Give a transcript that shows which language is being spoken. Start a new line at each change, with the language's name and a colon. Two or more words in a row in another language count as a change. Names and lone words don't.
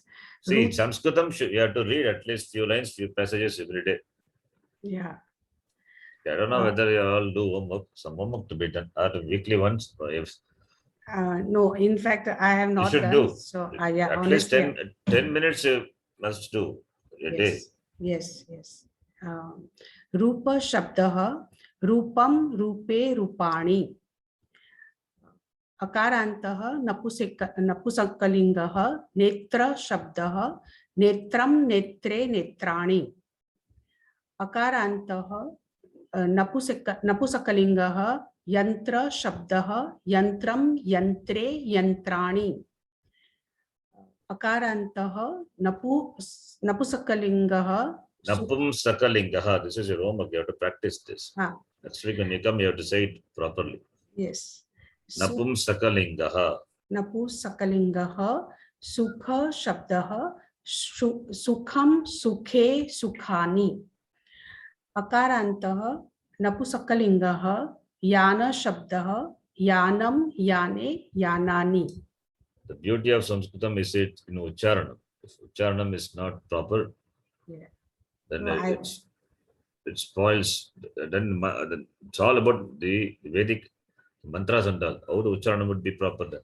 English: See, in Sanskritam, you have to read at least few lines, few passages every day. Yeah. I don't know whether you all do homework, some homework to be done, or weekly once. Or if No, in fact, I have not should done. do. So, yeah, at least honestly, 10 minutes you must do a day. Yes.
Sanskrit: रूप शब्दः, रूपम् रूपे रूपाणि. अकारान्तः नपुंसकलिङ्गः, नेत्र शब्दः, नेत्रम् नेत्रे नेत्राणि. अकारान्तः नपुंसकलिङ्गः, यन्त्र शब्दः, यन्त्रम् यन्त्रे यन्त्राणि. अकारान्तः नपुंसकलिङ्गः. नपुं सकलिङ्गः.
English: This is your homework. You have to practice this. Next week when you come, you have to say it properly. Yes.
Sanskrit: नपुं सकलिङ्गः. नपुंसकलिङ्गः, सुख शब्दः, सुखम् सुखे सुखानि. अकारान्तः नपुंसकलिङ्गः, यान शब्दः, यानम् याने यानानि.
English: The beauty of Sanskritam is it in Ucharanam. If Ucharanam is not proper, then it spoils. Then it's all about the Vedic mantras and all. How the Ucharanam would be proper then.